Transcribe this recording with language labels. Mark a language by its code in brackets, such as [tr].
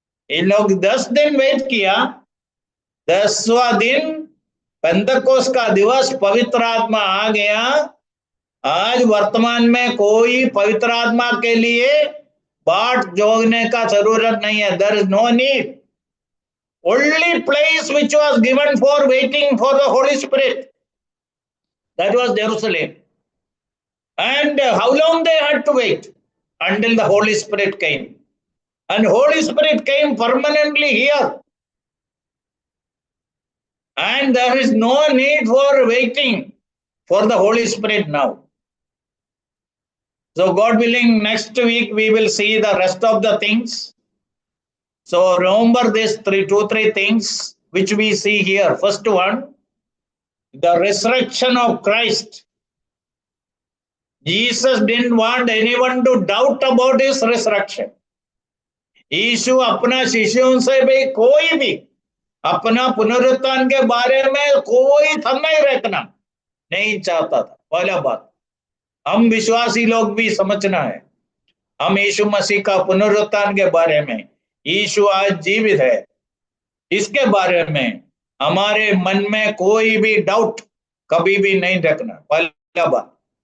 [hi] इन लोग 10 दिन वेट किया, 10वां दिन पेंतकोस्त का दिवस, पवित्र आत्मा आ गया। आज वर्तमान में कोई पवित्र आत्मा के लिए बाट जोगने का जरूरत नहीं है। [en] There is no need. Only place which was given for waiting for the Holy Spirit, that was Jerusalem. And how long they had to wait? Until the Holy Spirit came. And Holy Spirit came permanently here. And there is no need for waiting for the Holy Spirit now. So God willing, next week we will see the rest of the things. So remember these two, three things which we see here. First one, the resurrection of Christ. Jesus didn't want anyone to doubt about his resurrection. [hi] यीशु अपना शिष्यों से भी कोई भी अपना पुनरुत्थान के बारे में कोई समय रखना नहीं चाहता था। पहला बात हम विश्वासी लोग भी समझना है, हम यीशु मसीह का पुनरुत्थान के बारे में, यीशु आज जीवित है, इसके बारे में हमारे मन में कोई भी डाउट कभी भी नहीं रखना। पहला बात।